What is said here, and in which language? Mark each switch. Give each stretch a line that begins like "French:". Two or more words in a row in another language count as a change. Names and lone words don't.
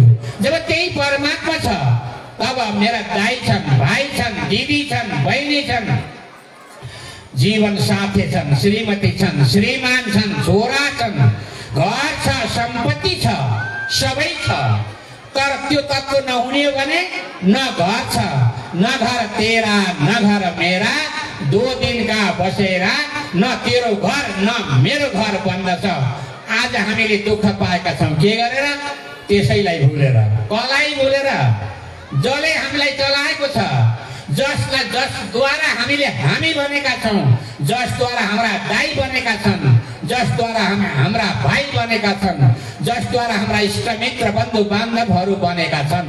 Nepali: जब त्यही परमात्मा छ तब मेरा दाई छन्, भाइ छन्, दिदी छन्, बहिनी छन्, जीवन साथी छन्, श्रीमती छन्, श्रीमान छन्, छोरा छन्, घर छ, सम्पत्ति छ, सबै छ। तर त्यो तत्व नहुने हो भने
Hindi: न घर छ, न घर तेरा, न घर मेरा, 2 दिन का बसेरा,
Nepali: न तेरो घर न मेरो घर बन्दछ। आज हामीले दुःख पाएका छौँ के गरेर? त्यसैलाई भुलेर। कसलाई भुलेर? जसले हामीलाई चलाएको छ, जसद्वारा हामीले हामी बनेका छौँ, जसद्वारा हाम्रा दाई बनेका छन्, जसद्वारा हाम्रा भाइ बनेका छन्, जसद्वारा हाम्रा इष्टमित्र बन्धु बान्धवहरू बनेका छन्।